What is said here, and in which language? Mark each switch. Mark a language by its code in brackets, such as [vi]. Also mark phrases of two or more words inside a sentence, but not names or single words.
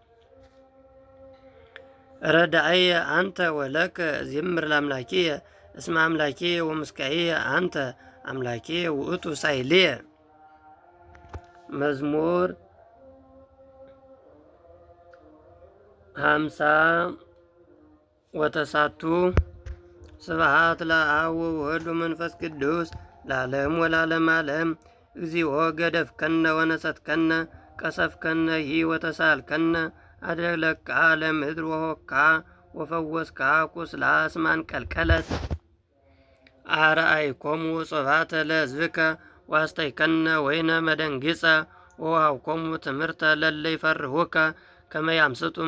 [gez] ረዳእየ አንተ ወለከ እዜምር ለአምላኪየ እስመ አምላኪየ ወምስካየ አንተ አምላኪየ ውእቱ ሳይልየ። መዝሙር 50 ስብሐት ለአብ ወወልድ ወመንፈስ ቅዱስ ለዓለሙ ወለዓለመ ዓለም። እግዚኦ ገደፍከነ ወነሰትከነ ቀሰፍከነ ወተሳልከነ አደለካ ለምድር ወሆካ ወፈወስካ ቁስላ እስመ አንቀልቀለት። አርአይኮሙ ጾባተ ለሕዝብከ ዋስተይከነ ወይነ መደንጊጸ ወወሃብኮሙ ትምህርተ ለእለ ይፈርሁከ ከመ ያምስጡም